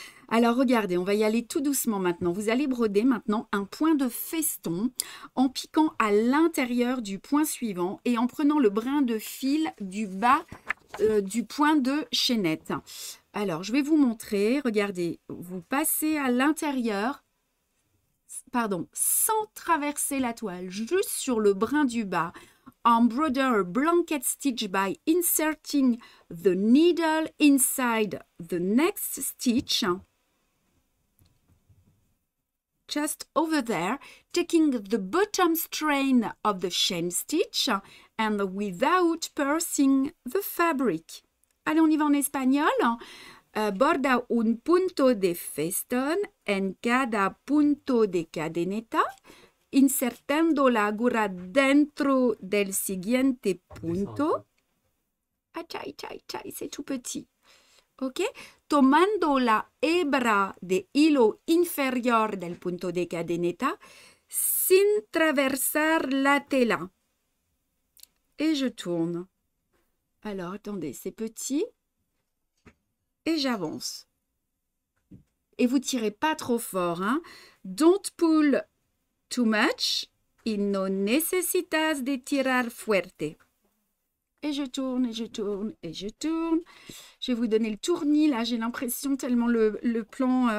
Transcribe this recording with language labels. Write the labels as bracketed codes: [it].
[fr] Alors regardez, on va y aller tout doucement maintenant. Vous allez broder maintenant un point de feston en piquant à l'intérieur du point suivant et en prenant le brin de fil du bas du point de chaînette. Alors, je vais vous montrer. Regardez, vous passez à l'intérieur, pardon, sans traverser la toile, juste sur le brin du bas. [en] Embroider a blanket stitch by inserting the needle inside the next stitch. Just over there, taking the bottom strain of the chain stitch and without piercing the fabric. [fr] Allez, on y va en espagnol. [es] Borda un punto de feston en cada punto de cadeneta, insertando la aguja dentro del siguiente punto. [fr] Achai, chai, chai, c'est tout petit. [es] Ok, tomando la hebra de hilo inferior del punto de cadeneta sin traversar la tela. [fr] Et je tourne. Alors, attendez, c'est petit. Et j'avance. Et vous tirez pas trop fort, hein. [en] Don't pull too much. [es] Y no necesitas de tirar fuerte. [fr] Et je tourne, et je tourne, et je tourne. Je vais vous donner le tournis, là, j'ai l'impression, tellement le plan...